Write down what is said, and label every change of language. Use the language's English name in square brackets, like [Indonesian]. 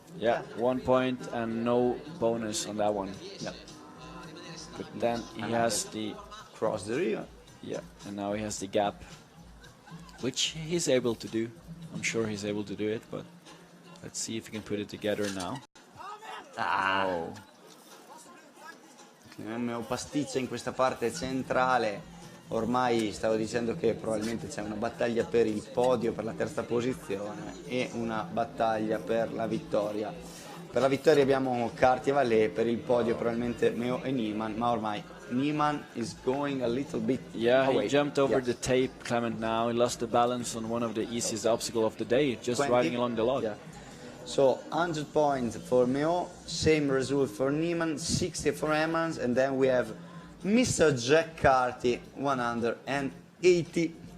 [English] Yeah, 1 point and no bonus on that one. Yeah. But then he has the Cross the river. and now he has the gap, which he's able to do. I'm sure he's able to do it, but let's see if he can put it together now. Oh. [Italian] Clement Meo pasticcia in questa parte centrale. Ormai stavo dicendo che probabilmente c'è una battaglia per il podio, per la terza posizione e una battaglia per la vittoria. Per la vittoria abbiamo Carty e Vallée, per il podio probabilmente Meo e Niemann, ma ormai Niemann [English] is going a little bit Yeah, away. he jumped over Yeah. the tape, Clement now. He lost the balance on one of the easiest obstacles of the day, just 20. riding along the log. Yeah. So 100 points for Meo, same result for Niemann, 60 for Hermans, and then we have Mr. Jack Carty, 180.